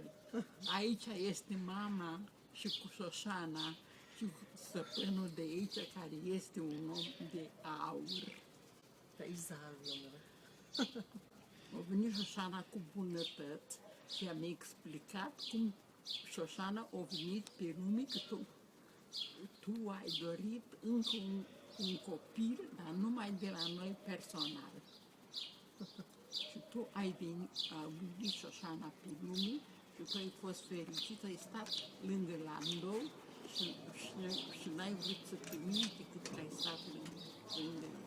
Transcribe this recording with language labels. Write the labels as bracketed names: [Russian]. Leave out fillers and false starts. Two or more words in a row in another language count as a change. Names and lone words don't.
[Romanian] Aici este mama și cu Șoșana și cu stăpânul de aici, care este un om de aur. [Hebrew] אתה איש זהב, היא אומרת. [Romanian] A venit Șoșana cu bunătăți și am explicat cum Șoșana a venit pe lume, că tu ai dorit încă un copil, dar numai de la noi personal. Și tu ai venit Șoșana pe lume și tu ai fost fericit, ai stat lângă Landou și n-ai vrut să te uiți cât ai stat lângă el.